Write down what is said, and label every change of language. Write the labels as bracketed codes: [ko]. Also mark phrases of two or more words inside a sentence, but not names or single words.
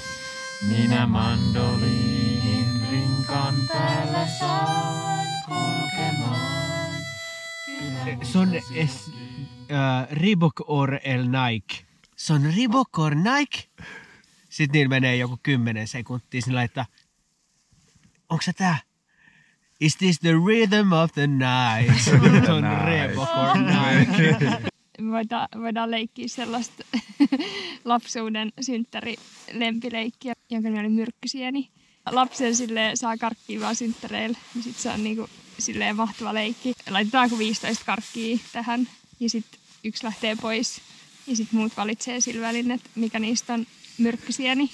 [fi] Minä mandoliinin rinkan päällä saan kulkemaan. Se on Reebok or Nike. Se on Reebok or Nike. Sitten niillä menee joku 10 sekuntia. Sitten laittaa, onko se tää? [en] Is this the rhythm of the night? [fi] Se on Reebok or Nike. Voidaan leikkiä sellaista lapsuuden synttärilempileikkiä, jonka nimi oli Myrkkysieni. Lapsen silleen saa karkkia vaan synttäreillä, niin sit se on niinku silleen mahtava leikki. Laitetaan 15 karkkia tähän ja sitten yksi lähtee pois ja sitten muut valitsee sillä välin, että mikä niistä on myrkkysieni.